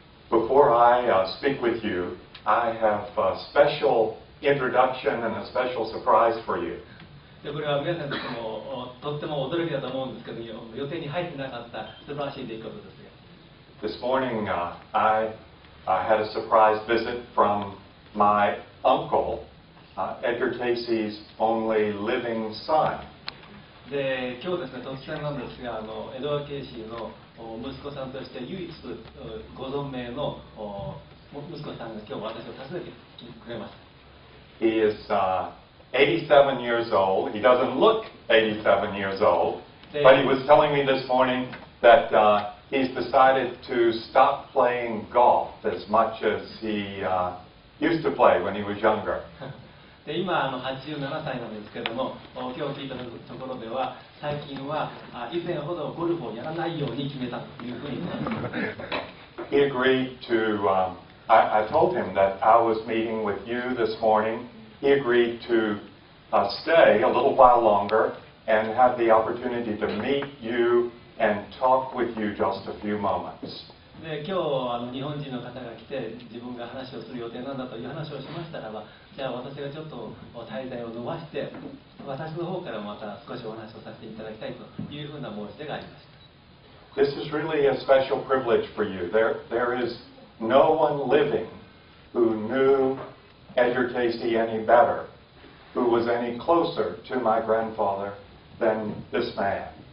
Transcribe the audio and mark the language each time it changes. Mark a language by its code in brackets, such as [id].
[en] Before I speak with you, I have a special introduction and a special surprise for you. [ja] でこれは皆さんとてもとっても驚きだと思うんですけど、予定に入ってなかった素晴らしい出来事ですが。 [en] This morning, I had a surprise visit from my uncle, Edgar Casey's only living son. [ja] で今日ですね、突然なんですが、エドワード・ケイシーの息子さんとして唯一ご存命の息子さんが今日私を訪ねてくれました。 [en] He is 87 years old. He doesn't look 87 years old, but he was telling me this morning that he's decided to stop playing golf as much as he used to play when he was younger. [ja] で今87歳なんですけれども、今日聞いたところでは最近は以前ほどゴルフをやらないように決めたというふうに言っています。 [en] He agreed to. I told him that I was meeting with you this morning. He agreed to stay a little while longer and have the opportunity to meet you and talk with you just a few moments. [ja] で今日日本人の方が来て自分が話をする予定なんだという話をしましたらば、じゃあ私がちょっと滞在を伸ばして私の方からまた少しお話をさせていただきたいというふうな申し出がありました。 [en] This is really a special privilege for you. There is no one living who knew Edgar Casey any better, who was any closer to my grandfather than this man.